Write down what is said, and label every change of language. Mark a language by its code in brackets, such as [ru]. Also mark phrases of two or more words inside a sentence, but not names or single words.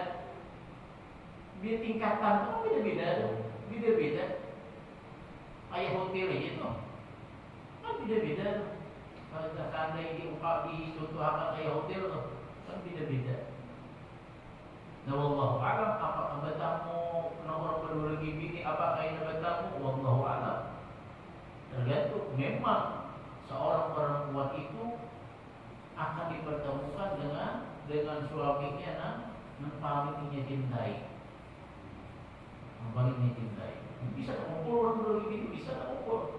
[id] Dia tingkatan itu kan beda-beda. Beda-beda. Kayak hotel aja tuh kan beda-beda. Kalau seandainya dicontohkan kayak hotel tuh kan beda-beda. Nah, [ar] wallahu a'lam, [bjn] apakah betamu nomor kedua lagi bini, apakah ini betamu, [ar] wallahu a'lam. [id] Tergantung, memang seorang perempuan itu akan dipertemukan dengan suaminya yang paling dia cintai. Yang paling dia cintai. [bjn] Bisa mengumpul orang kedua lagi bini, bisa mengumpul.